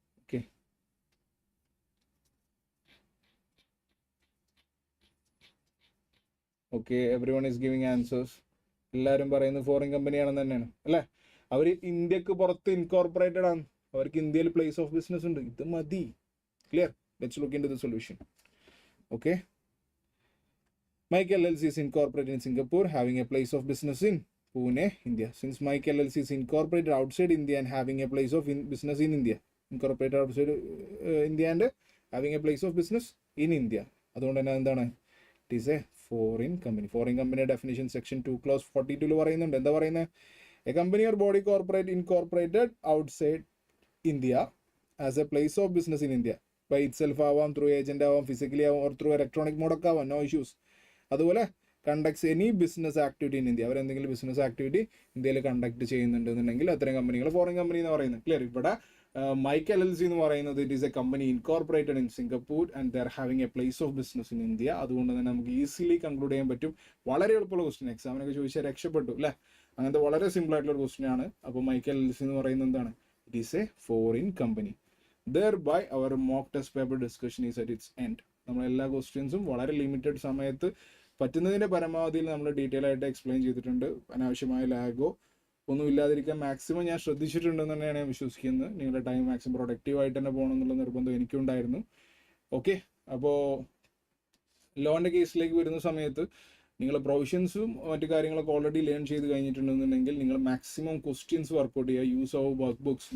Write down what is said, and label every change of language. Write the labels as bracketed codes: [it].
[en] Okay, okay, everyone is giving answers. [ml] എല്ലാവരും പറയുന്നത് foreign കമ്പനിയാണെന്ന് തന്നെയാണ് അല്ലേ? അവർ ഇന്ത്യക്ക് പുറത്ത് ഇൻകോർപ്പറേറ്റഡ് ആണ്. അവർക്ക് ഇന്ത്യയിൽ പ്ലേസ് ഓഫ് ബിസിനസ് ഉണ്ട്. ഇത് മതി. [en] Clear. Let's look into the solution. Okay, Mike LLC is incorporated in Singapore, having a place of business in Pune, India. Since Mike LLC is incorporated outside India and having a place of business in India, incorporated outside India and having a place of business in India. [ml] അതുകൊണ്ട് തന്നെ എന്താണ്? [en] It is a foreign company. [ml] Foreign company definition section 2 close 42 പറയുന്നുണ്ട്. എന്താ പറയുന്നത്? [en] A company or body corporate incorporated outside India as a place of business in India. By itself ആവാം, through agent ആവാം, physically ആവാം, or through electronic മോഡൊക്കെ ആവാം. No issues. [ml] അതുപോലെ [en] Conducts any business activity in India. [ml] അവരെന്തെങ്കിലും business activity ഇന്ത്യയിൽ conduct ചെയ്യുന്നുണ്ടെന്നുണ്ടെങ്കിൽ അത്തരം കമ്പനികൾ foreign company എന്ന് പറയുന്നത്. ക്ലിയർ. ഇവിടെ മൈക്ക് LLC എന്ന് പറയുന്നത് [en] It is a company incorporated in Singapore and they are having a place of business in India. [ml] അതുകൊണ്ട് തന്നെ നമുക്ക് ഈസിലി കൺക്ലൂഡ് ചെയ്യാൻ പറ്റും. വളരെ എളുപ്പമുള്ള ക്വസ്റ്റ്യൻ. എക്സാമിനൊക്കെ ചോദിച്ചാൽ രക്ഷപ്പെട്ടു അല്ലേ? അങ്ങനത്തെ വളരെ സിമ്പിൾ ആയിട്ടുള്ള ഒരു ക്വസ്റ്റ്യൻ ആണ്. അപ്പോൾ മൈക്ക് LLC എന്ന് പറയുന്നത് എന്താണ്? [en] It is a foreign company. Thereby our mock test paper discussion is at its end. [ml] നമ്മൾ എല്ലാ ക്വസ്റ്റ്യൻസും വളരെ ലിമിറ്റഡ് സമയത്ത് പറ്റുന്നതിൻ്റെ പരമാവധിയിൽ നമ്മൾ ഡീറ്റെയിൽ ആയിട്ട് എക്സ്പ്ലെയിൻ ചെയ്തിട്ടുണ്ട്. അനാവശ്യമായ ലാഗോ ഒന്നും ഇല്ലാതിരിക്കാൻ മാക്സിമം ഞാൻ ശ്രദ്ധിച്ചിട്ടുണ്ടെന്ന് തന്നെയാണ് ഞാൻ വിശ്വസിക്കുന്നത്. നിങ്ങളുടെ ടൈം മാക്സിമം പ്രൊഡക്റ്റീവായിട്ട് തന്നെ പോകണം എന്നുള്ള നിർബന്ധം എനിക്കുണ്ടായിരുന്നു. ഓക്കെ, അപ്പോൾ ലോൻ്റെ കേസിലേക്ക് വരുന്ന സമയത്ത് നിങ്ങൾ പ്രൊവിഷൻസും മറ്റു കാര്യങ്ങളൊക്കെ ഓൾറെഡി ലേൺ ചെയ്ത് കഴിഞ്ഞിട്ടുണ്ടെന്നുണ്ടെങ്കിൽ നിങ്ങൾ മാക്സിമം ക്വസ്റ്റ്യൻസ് വർക്കൗട്ട് ചെയ്യുക. [en] Use of workbooks.